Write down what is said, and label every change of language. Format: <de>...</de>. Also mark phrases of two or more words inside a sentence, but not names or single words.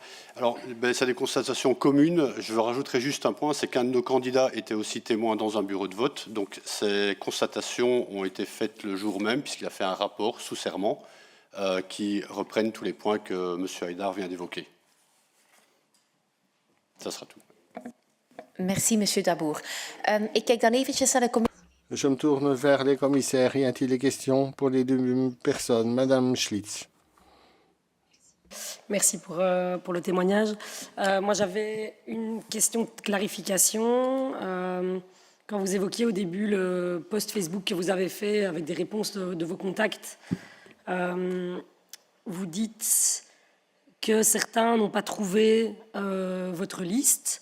<fr>Alors, c'est des constatations communes. Je rajouterai juste un point, c'est qu'un de nos candidats était aussi témoin dans un bureau de vote. Donc, ces constatations ont été faites le jour même, puisqu'il a fait un rapport sous serment qui reprennent tous les points que Monsieur Haidar vient d'évoquer. Ça sera tout. Merci, Monsieur Dabour.</fr> <nl>Ik kijk dan eventjes naar de commissie.</nl> <fr>Je me tourne vers les commissaires. Y a-t-il des questions pour les deux personnes? Madame Schlitz. Merci pour le témoignage. Moi, j'avais une question de clarification. Quand vous évoquiez au début le post Facebook que vous avez fait avec des réponses de vos contacts, vous dites que certains n'ont pas trouvé votre liste.</fr>